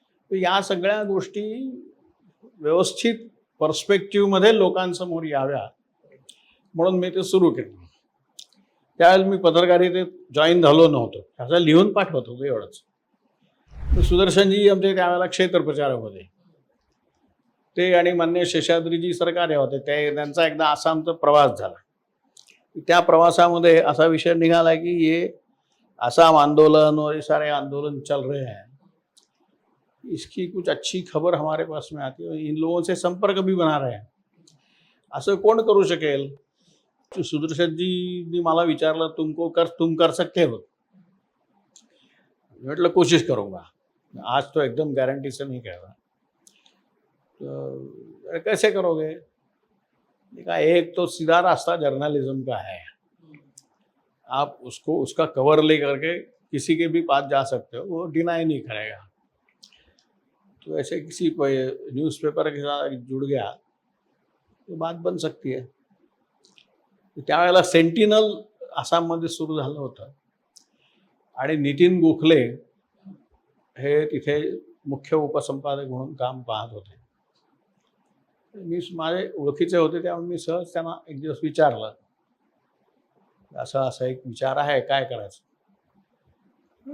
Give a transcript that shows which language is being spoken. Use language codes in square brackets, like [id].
[mr] तर या सगळ्या गोष्टी व्यवस्थित पर्स्पेक्टिव्हमध्ये लोकांसमोर याव्या म्हणून मी ते सुरू केलं. त्यावेळेला मी पत्रकारितेत जॉईन झालो नव्हतो, असं लिहून पाठवत होतो एवढंच. सुदर्शनजी आमचे त्यावेळेला क्षेत्र प्रचारक होते, ते आणि मान्य शेषाद्रीजी सरकारे होते. त्यांचा एकदा आसामचा प्रवास झाला. त्या प्रवासामध्ये असा विषय निघाला की [hi] ये आसाम आंदोलन और ये सारे आंदोलन चल रहे हैं, इसकी कुछ अच्छी खबर हमारे पास में आती है, इन लोगों से संपर्क भी बना रहे हैं. [mr] असं कोण करू शकेल? सुदर्शनजींनी मला विचारलं, [hi] तुम कर सकते हो? म्हटलं कोशिश करूंगा. आज तो एकदम गारंटी से नहीं कह रहा. तो कैसे करोगे? देखा, एक तो सीधा रास्ता जर्नलिज्म का है. आप उसका कवर ले करके किसी के भी पास जा सकते हो, वो डिनाई नहीं करेगा. तो ऐसे किसी न्यूज़पेपर के साथ जुड़ गया तो बात बन सकती है. [mr] त्यावेळेला सेंटिनल आसाममध्ये सुरू झालं होतं आणि नितीन गोखले हे तिथे मुख्य उपसंपादक म्हणून काम पाहत होते. मी माझे ओळखीचे होते त्यामुळे मी सहज त्यांना एक दिवस विचारलं, असा असा एक विचार आहे, काय करायचं?